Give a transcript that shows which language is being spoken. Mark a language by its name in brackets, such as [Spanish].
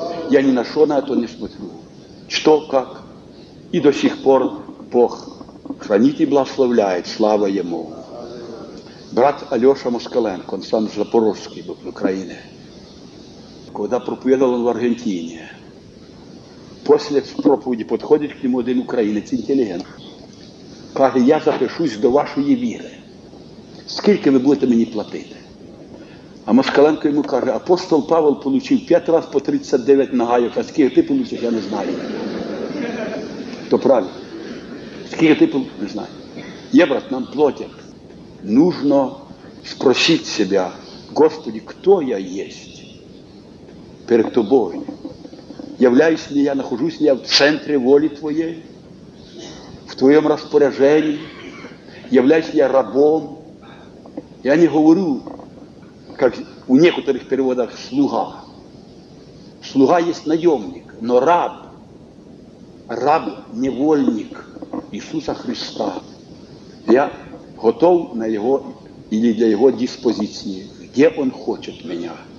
[Russian] Я ни на что на это не смотрю. Что, как. И до сих пор Бог хранит и благословляет. Слава Ему. Брат Алеша Москаленко, он сам запорожский был в Украине. Когда проповедовал он в Аргентине, после проповеди подходит к нему один украинец, интеллигент. [Ukrainian] Каже, я запишусь до вашої віри. Скільки ви будете мені платити? А Москаленко йому каже, апостол Павел получив 5 разів по 39 на гаю. А скільки ти получив, я не знаю. То правильно. Скільки ти получив, не знаю. Є, брат, нам платять. Нужно спросити себе, Господи, хто я єсть перед тобою? [Russian] Являюсь ли я, нахожусь ли я [Ukrainian] в центрі волі твоєї? В твоєму розпорядженні? [Russian] Являюсь ли я рабом? Я не говорю, как у некоторых переводах, слуга. Слуга есть наемник, но раб. Раб – невольник Иисуса Христа. Я готов на Его или для Его диспозиции, где Он хочет меня.